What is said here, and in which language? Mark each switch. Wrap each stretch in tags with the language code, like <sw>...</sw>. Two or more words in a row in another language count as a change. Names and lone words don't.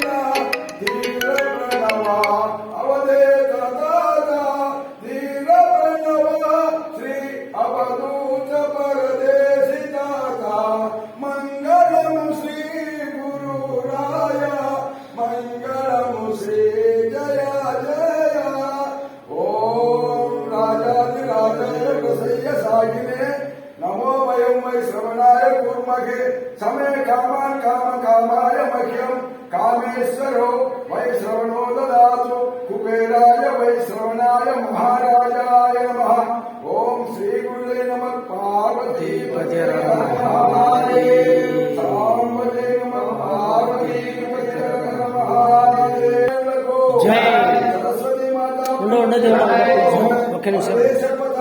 <te>ధీర ప్రణవ అవధేత దాత ధీర ప్రణవ శ్రీ అవధూత పరదేశి దాత మంగళము శ్రీ గురురాయ మంగళము శ్రీ జయ జయ</te> <sa>ఓం రాజాదిరాజాయ ప్రసయ్య సాగినే नमो वयं वै श्रवणाय कूर्महे समे कामान् कामकामाय मह्यं कामेश्वरो वै श्रवणो ददातु कुबेराय वै श्रवणाय महाराजाय नमः ओम श्री गुरुदेव नमः पार्वती पते नमः साम्बते नमः पार्वती पते नमः जय सरस्वती माता</sa>